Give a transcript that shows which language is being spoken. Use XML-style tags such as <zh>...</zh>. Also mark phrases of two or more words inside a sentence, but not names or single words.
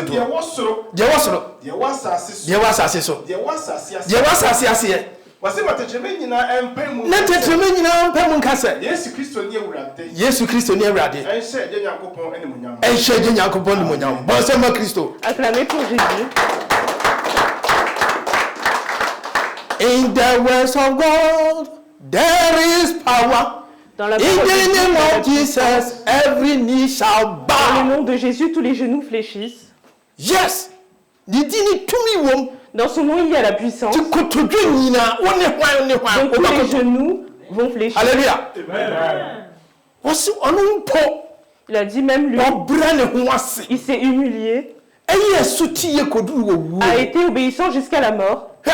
<ak>Deɛ wɔ soro. Deɛ wɔ soro. Deɛ wɔ asase so. Deɛ wɔ asase so. Deɛ wɔ asase ase. Deɛ wɔ asase aseɛ. Wasi matetreme nyinaa ɛmpɛ mu. Na tetreme nyinaa ɛmpɛ mu nkasa. Yesu Kristo ni Awurade. Yesu Kristo ni Awurade. Ɛnhyɛ gye Nyankopɔn ɛne mu nyam. Ɛnhyɛ gye Nyankopɔn ne mu nyam. Bɔnsɛ ma Kristo.</ak> <fr>Acclamez pour Jésus.</fr> <en>In the words of God, there is power.</en> <fr>Dans la</fr> <en>In the name of Jesus, every knee shall bow.</en> <fr>Dans le nom de Jésus, tous les genoux fléchissent.</fr> <ak>Yes. Didini tumi wom.</ak> <fr>Dans son nom, il y a la puissance. Donc tous les genoux vont fléchir. Alléluia. Il a dit même lui, il s'est humilié, a été obéissant jusqu'à la mort.</fr>